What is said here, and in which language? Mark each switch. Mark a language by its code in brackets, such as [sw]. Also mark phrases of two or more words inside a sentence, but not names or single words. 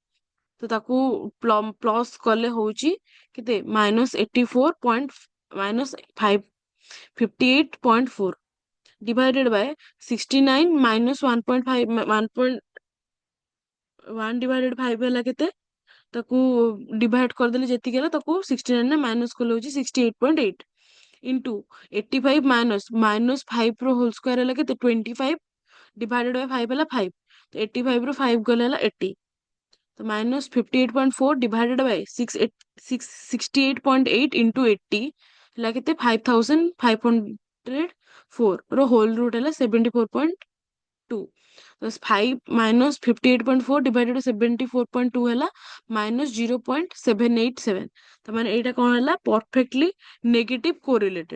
[or] ତ ତାକୁ ପ୍ଲସ୍ କଲେ ହଉଛି କେତେ, -84 ପଏଣ୍ଟ -58.4 [en] divided by [or] 69 -1.5 1 ଡିଭାଇଡେଡ 5 ହେଲା କେତେ, ତାକୁ ଡିଭାଇଡ କରିଦେଲେ ଯେତିକି ହେଲା ତାକୁ 69 ରେ ମାଇନସ୍ କଲେ ହଉଛି 68.8 ଇଣ୍ଟୁ 85 -5 ର [en] whole square [or] ହେଲା କେତେ, 25 [en] divided by [or] 5 ହେଲା 5। ତ 85 ରୁ 5 ଗଲେ ହେଲା 80। तो -58.4 [en] divided by [or] 68.8 इंटू 80 ହେଲା କେତେ 5504 ର [en] whole root [or] ହେଲା 74.2। ତ 5 -58.4 ଡିଭାଇଡେଡ 74.2 ହେଲା -0.787। ତ ମାନେ ଏଇଟା କଣ ହେଲା, [en] perfectly negative correlated.